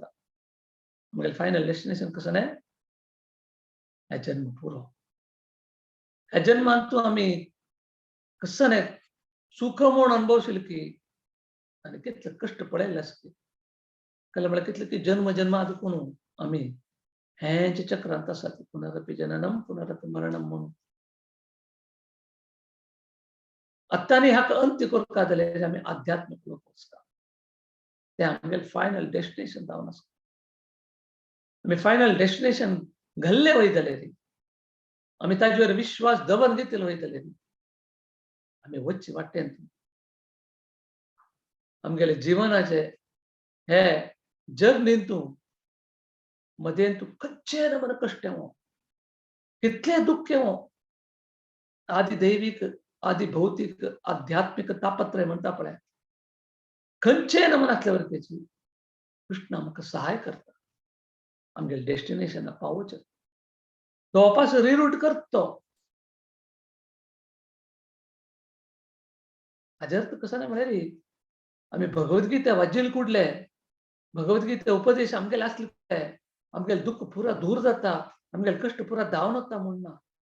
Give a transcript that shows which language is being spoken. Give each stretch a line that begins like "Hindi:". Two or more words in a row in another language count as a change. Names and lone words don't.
Konkani: आमगेलें
English: final destination
Konkani: कसं न्ही हे जन्म पुरो. ह्या जन्मांतू आमी कसं न्ही सुख म्हूण अनुभवशील की आनी कितले कश्ट पळयल्ले आसता. कळ्ळें म्हळ्यार कितले की जन्म जन्मादीकून आमी हेंच्या चक्रांत आसा
Sanskrit: पुनरपि जननम पुनरपि मरणम
Konkani: म्हणून. आत्तानी हाका अंत्य करता जाल्यार आमी आध्यात्मिक लोक आसता. ते आमगेलें
English: final destination
Konkani: जावन आसा. आमी
English: final destination
Konkani: घाल्ले वय जाल्यार आमी ताजेर विश्वास दवरून घेतले वय जाल्यार आमी वचचे वाटेन आमगेले जिवनाचे हे जर्नींतू मदेंतू खंयचे नमुने कश्ट येवं कितले दुःख हो आदि दैविक आदि भौतिक आध्यात्मिक तापत्रय म्हणता पळय खंयचे नमनातल्यावर त्याची कृष्ण आमकां सहाय करता आमगे डेस्टिनेशनाक पावोवचे तो वापस रिरूट करता तो हाजे अर्थ कसो ना म्हळ्यार आमी भगवद्गीता वाचील कुडले भगवद्गीता उपदेश आमगेले आसले आमगेले दुःख पुरा दूर जाता आमगेले कश्ट पुरा धांवन वता म्हूण ना